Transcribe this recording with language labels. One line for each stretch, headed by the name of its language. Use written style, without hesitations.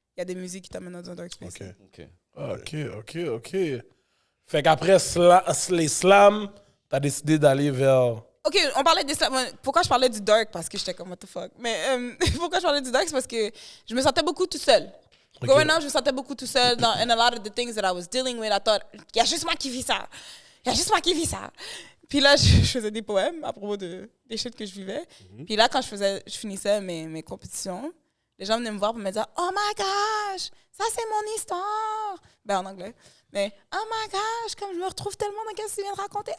French: Il y a des musiques qui t'amènent dans un
English: dark space.
French: OK. OK. Fait qu'après les slams, t'as décidé d'aller vers... OK, on parlait de slam. Pourquoi je parlais du dark? Parce que j'étais comme,
English: what the fuck?
French: Mais pourquoi je parlais du dark? C'est parce que je me sentais beaucoup tout seul. Ok.
English: Growing up,
French: je me sentais beaucoup tout seul.
English: And a lot of the things that I was dealing with, I thought,
French: il y a juste moi qui vis ça. Il y a juste moi qui vis ça. Puis là, je faisais des poèmes à propos des shit que je vivais. Puis là, quand je finissais mes compétitions, les gens venaient me voir pour me dire,
English: oh my gosh,
French: ça c'est mon histoire. Ben en anglais. Mais,
English: oh my gosh,
French: comme je me retrouve tellement dans ce que tu viens de raconter.